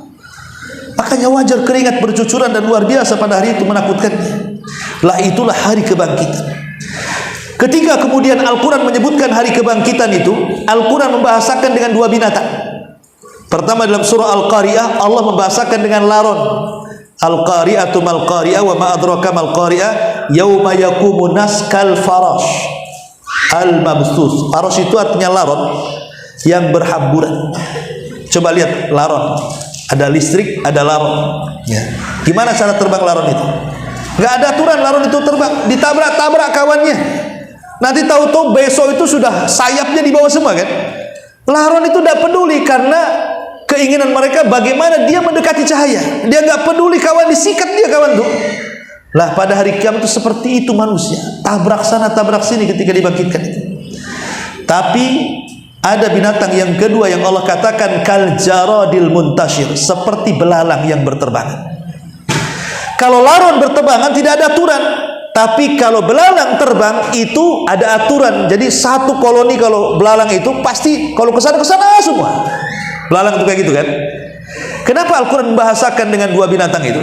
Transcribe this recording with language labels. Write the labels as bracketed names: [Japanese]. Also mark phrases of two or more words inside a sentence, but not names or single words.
[Indonesian] Makanya wajar keringat bercucuran dan luar biasa pada hari itu, menakutkannya. Lah itulah hari kebangkitan. Ketika kemudian Al-Quran menyebutkan hari kebangkitan itu, Al-Quran membahasakan dengan 2 binatang. Pertama dalam surah Al-Qari'ah, Allah membahasakan dengan laron. [Arabic] القارعة ما القارعة وما أدراك ما القارعة يوم يقوم الناس كالفراش المبثوث. [Indonesian] Farash itu artinya laron yang berhamburan. Coba lihat laron. Ada listrik, ada laron. Ya. Gimana cara terbang laron itu? Gak ada aturan laron itu terbang. Ditabrak-tabrak kawannya. Nanti tahu-tahu besok itu sudah sayapnya di bawah semua kan? Laron itu tidak peduli karena keinginan mereka bagaimana dia mendekati cahaya. Dia gak peduli kawan disikat dia kawan tuh. Lah pada hari kiamat itu seperti itu manusia. Tabrak sana, tabrak sini ketika dibangkitkan itu. Tapi ada binatang yang kedua yang Allah katakan [Arabic] كالجراد المنتشر, [Indonesian] seperti belalang yang berterbangan. Kalau laron berterbangan tidak ada aturan, tapi kalau belalang terbang itu ada aturan. Jadi satu koloni kalau belalang itu pasti kalau kesana semua. Belalang itu kayak gitu kan. Kenapa Al-Quran membahasakan dengan 2 binatang itu?